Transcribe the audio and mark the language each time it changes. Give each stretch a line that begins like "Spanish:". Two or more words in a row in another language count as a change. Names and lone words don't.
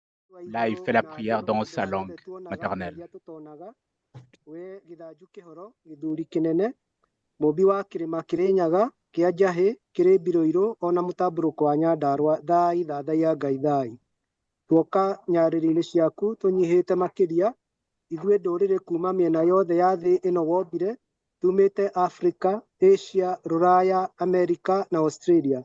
French: Là, il fait la prière dans sa langue maternelle.
Kikuyu: Mũmbi wa kĩrĩma Kĩrĩnyaga kĩa Njahĩ kĩrĩ Mbirũirũ ona mũtambũrũko wa Nyandarua thai thathaiya Ngai thai. Tuoka nyarĩrĩ-inĩ ciaku tũnyihĩte makĩria ithuĩ ndũrĩrĩ kuma mĩena yothe ya thĩ ĩno wombire tumĩte Afrika, Asia, Rũraya, Amerika na Australia.